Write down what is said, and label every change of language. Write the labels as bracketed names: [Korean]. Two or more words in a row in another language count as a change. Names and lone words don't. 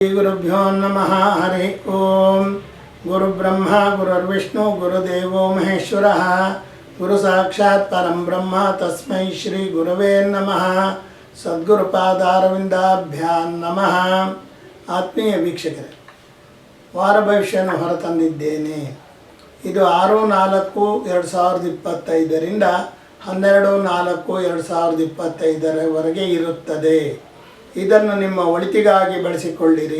[Sanskrit] गुरुभ्यो नमः। हरि ओम। गुरुब्रह्मा गुरुर्विष्णु गुरुदेवो महेश्वरः गुरु साक्षात् परम ब्रह्म तस्मै श्री गुरवे नमः। ಸದ್ಗುರುಪಾದಾರವಿಂದಾಭ್ಯಾಂ ನಮಃ. [Kannada] ಆತ್ಮೀಯ ವೀಕ್ಷಕರೇ, ವಾರ ಭವಿಷ್ಯವನ್ನು ಹೊರತಂದಿದ್ದೇನೆ. ಇದು 6/4/2025ರಿಂದ 12/4/2025 ಇರುತ್ತದೆ. ಇದನ್ನು ನಿಮ್ಮ ಒಳಿತಿಗಾಗಿ ಬಳಸಿಕೊಳ್ಳಿರಿ.